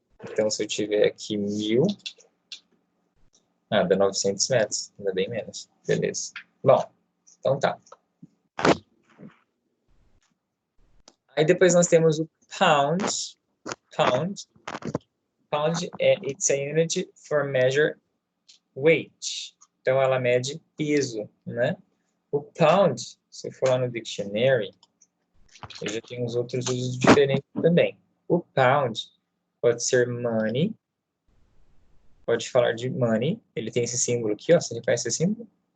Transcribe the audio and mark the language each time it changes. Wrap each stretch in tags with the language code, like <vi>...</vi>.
<pt>Então, se eu tiver aqui 1000, dá 900 metros, ainda bem menos. Beleza. Bom, então tá. Aí depois nós temos o pound. Pound.</pt> <en>Pound it's a unit for measure weight.</en> <pt>Então, ela mede peso, né? O pound, se eu for lá no dictionary, ele já tem uns outros usos diferentes também. O pound pode ser money, pode falar de money. Ele tem esse símbolo aqui, ó. Você reconhece esse símbolo?</pt>